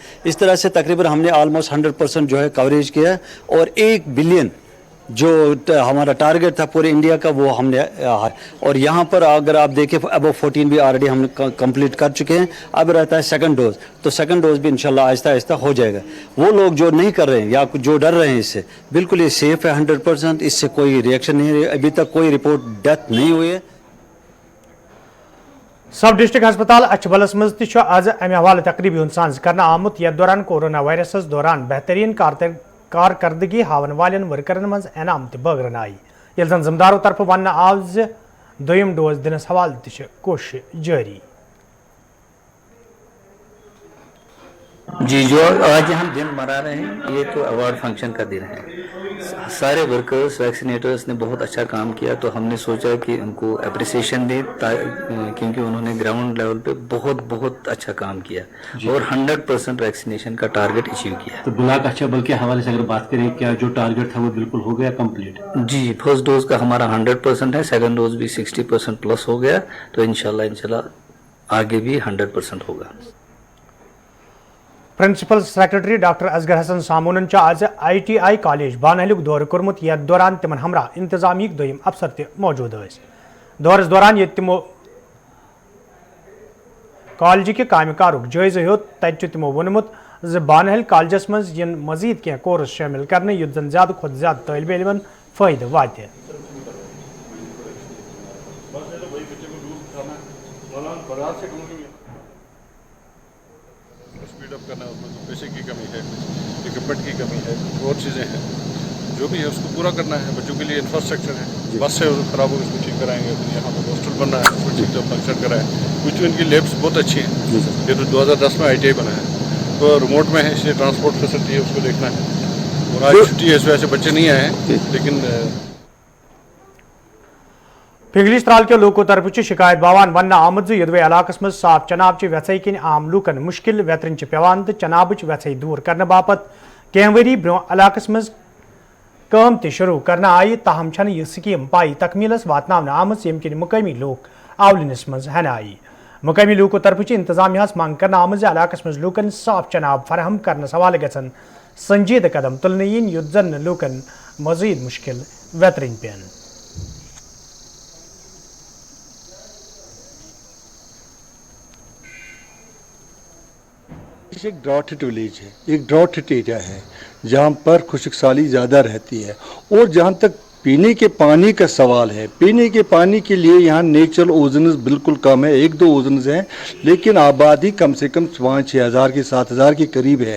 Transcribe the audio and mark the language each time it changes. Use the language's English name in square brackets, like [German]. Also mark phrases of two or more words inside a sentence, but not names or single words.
[Hindi] इस तरह से तकरीबन हमने ऑलमोस्ट 100% जो है कवरेज किया है और 1 बिलियन जो हमारा टारगेट था पूरे इंडिया का वो हमने और यहाँ पर अगर आप देखें अबव 14 भी ऑलरेडी हमने कंप्लीट कर चुके हैं। अब रहता है [English] second dose, [Hindi] तो [English] second dose [Hindi] भी इंशाल्लाह आहिस्ता आहिस्ता हो जाएगा। वो लोग जो नहीं कर रहे हैं या जो डर रहे हैं इससे, बिल्कुल ये सेफ है 100%, इससे कोई रिएक्शन नहीं है, अभी तक कोई [English] report death [Hindi] नहीं हुई है। [English] sub district hospital [Kashmiri] अच्छबलस मज आज अमे हवाले तकरीबी सांस करना आमुत यथ दौरान [English] corona virus [Kashmiri] दौरान बेहतरीन कारकर्दगी हावन वालन वर्करन मज इनाम त बगरन आई, यह जन जिम्मेदारों तरफ वन आव दोयम डोज दिनस हवाल तह कोशिश जारी। [Hindi] जी, जो आज हम दिन मना रहे हैं ये तो [English] award function [Hindi] का दिन है। सारे [English] workers vaccinators [Hindi] ने बहुत अच्छा काम किया, तो हमने सोचा कि उनको अप्रिसिएशन दें क्योंकि उन्होंने [English] ground level [Hindi] पे बहुत अच्छा काम किया और 100% वैक्सीनेशन का टारगेट अचीव किया। तो ब्लॉक अच्छा बल के हवाले से अगर बात करें, क्या जो टारगेट था वो बिल्कुल हो गया कंप्लीट? जी, [English] first dose [Hindi] का हमारा 100% है, [English] second dose [Hindi] भी 60% प्लस हो गया, तो इंशाल्लाह आगे भी 100% होगा। [Kashmiri] प्रिंसिपल सेक्रेटरी डॉक्टर असगर हसन सामून आज ITI कॉलेज बानहलुक दौर कोर्मुत यथ दौरान तिमन हमरा इंतजामी दोयम अफसर त मौजूद दौरस दौरान ये तिमो कॉलेज के काम कारुक जायजा हेत तत तिमो वोनमुत ज बानहल कॉलेजस मज यन मजीद क्या कोर्स शामिल करने युत जन ज्यादा खुद ज्यादा तालिब इल्मन फायदा वाते। [Hindi] करना है उसमें तो पैसे की कमी है, इक्विपमेंट की कमी है, और चीज़ें हैं जो भी है उसको पूरा करना है। बच्चों के लिए इंफ्रास्ट्रक्चर है, बस है खराब हो उसको ठीक कराएंगे, यहाँ पर हॉस्टल बनना है उसको ठीक फंक्शन कराएं। कुछ इनकी लैब्स बहुत अच्छी हैं, ये तो 2010 में ITI बना है, तो रिमोट में है इसलिए [English] transport facility [Hindi] है उसको देखना है। और आज छुट्टी है इस वजह से बच्चे नहीं आए हैं, लेकिन [Kashmiri] पिंगलिश त्राल के लोगों तरफ शिकायत बावान वन आमद यदवे इलाकस मज साफ चनाब व्यथई किन आम लूकन मुश्किल वेतरन पेवान तो चनाब व्यथई दूर करने बापत कह वरी ब्रो इलाकस मज काम त शुरू करना आई, ताहम छन यह स्कीम पाई तकमीलस वातनावन आमज यम किन मुकामी लोग आवलनस मज हन आई। मुकामी लोगों तरफ इंतजामिया मांग करना आमज इलाकस मज लूकन साफ चनाब फराहम करने हवाले गसन संजीद कदम तुलने इन युत जन लूकन मजीद मुश्किल वेतरन पेन। [Hindi] एक [English] drought hit village [Hindi] है, एक [English] drought hit area [Hindi] है जहाँ पर खुशकसाली ज़्यादा रहती है और जहाँ तक पीने के पानी का सवाल है, पीने के पानी के लिए यहाँ [English] natural oozes [Hindi] बिल्कुल कम है, 1-2 ओजन्स हैं, लेकिन आबादी कम से कम 5-6 हज़ार के 7 हज़ार के करीब है।